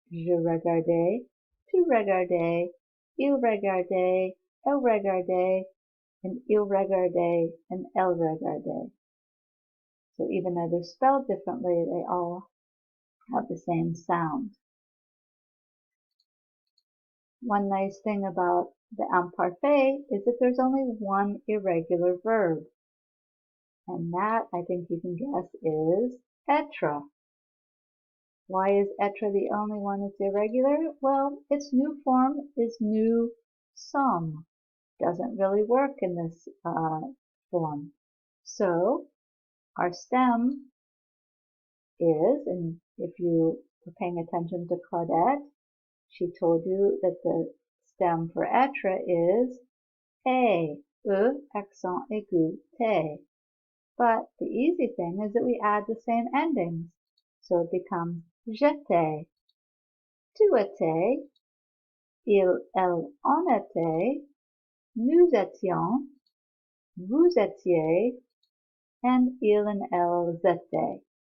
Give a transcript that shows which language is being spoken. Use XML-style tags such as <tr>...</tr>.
<fr>Je regardais, tu regardais, il regardait, elle regardait, and il regardait, and elle regardait.</fr> <en>So even though they're spelled differently, they all have the same sound. One nice thing about the imparfait is that there's only one irregular verb. And that, I think you can guess, is être. Why is être the only one that's irregular? Well, its new form is nous sommes. Doesn't really work in this form. So, our stem is, and if you were paying attention to Claudette, she told you that the stem for être is e, accent aigu, te. But the easy thing is that we add the same endings. So it becomes j'étais.</en> <fr>tu étais, il, elle, on était, nous étions, vous étiez, and il and elles étaient.</fr>